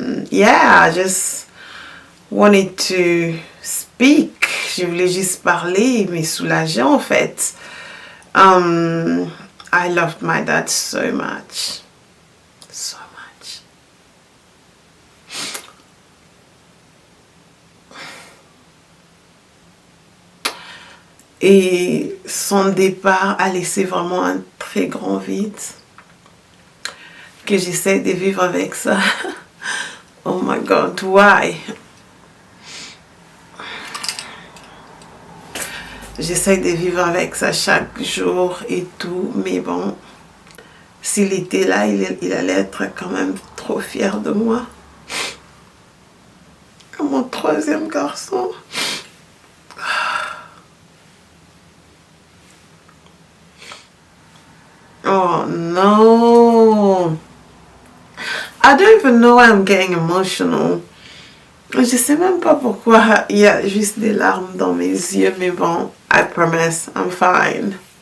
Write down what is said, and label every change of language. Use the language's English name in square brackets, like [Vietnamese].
[English] Yeah, I just wanted to speak. [French] Je voulais juste parler, me soulager en fait. [English] I loved my dad so much. So much. [French] Et son départ a laissé vraiment un très grand vide que j'essaie de vivre avec ça. [English] Oh my God, why? [French] j'essaye de vivre avec ça chaque jour et tout. Mais bon, s'il était là, il allait être quand même trop fier de moi. Mon troisième garçon. [English] Oh no. I don't even know why I'm getting emotional. [French] Je sais même pas pourquoi il y a juste des larmes dans mes yeux, mais bon, [English] I promise, I'm fine.